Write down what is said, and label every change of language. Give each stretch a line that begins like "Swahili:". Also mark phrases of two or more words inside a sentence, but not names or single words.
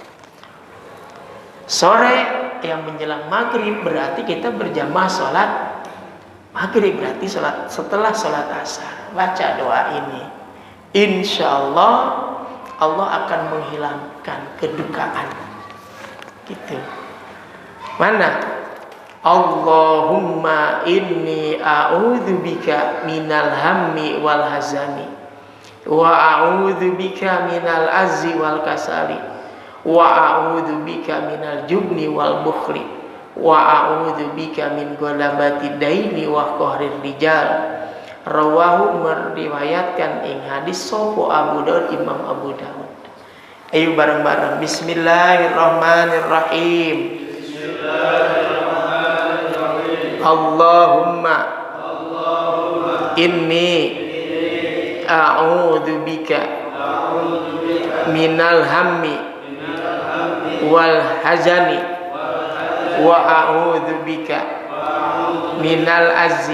Indonesian: Sore yang menjelang maghrib berarti kita berjamaah sholat maghrib, berarti setelah sholat asar baca doa ini. Insyaallah Allah akan menghilangkan kedukaan. Gitu. Mana?
Arabic: اللهم إني أعوذ بك من الهم والحزن. وأعوذ بك من العجز والكسل. وأعوذ بك من الجبن والبخل. وأعوذ بك من غلبة الدين وقهر الرجال.
Javanese: Rawahu meriwayatkan ing hadis sapa Abu Daud, Imam Abu Daud.
Indonesian: Ayo bareng-bareng.
Arabic: بسم الله الرحمن الرحيم بسم الله الرحمن الرحيم. اللهم إني أعوذ بك من الهم والحزن وأعوذ بك من العجز